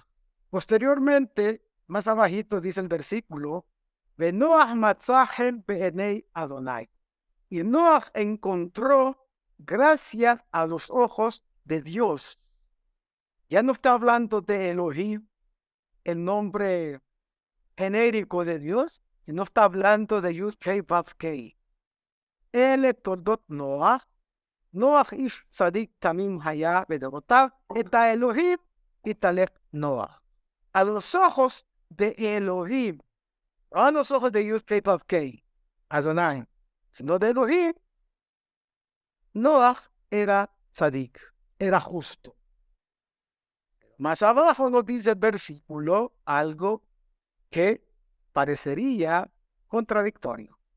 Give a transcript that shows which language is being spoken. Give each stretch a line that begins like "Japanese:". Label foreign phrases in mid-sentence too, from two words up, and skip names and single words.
Spanish: Posteriormente, más abajito dice el versículo,
Hebrew: נח מצא חן בעיני ה.
Spanish: Y Noach encontró gracia a los ojos de Dios. Ya no está hablando de Elohim, el nombre genérico de Dios, sino está hablando de Yud-Kei Vav-Kei.
Hebrew: אלה תולדת נח נח איש צדיק תמים היה בדרתיו את האלהים התהלך נח.
Spanish: A los ojos de Elohim, a los ojos de Yud-Kei Vav-Kei, Adonai, sino de Elohim, Noach era tzadik, era justo. Más abajo nos dice el versículo algo que parecería contradictorio.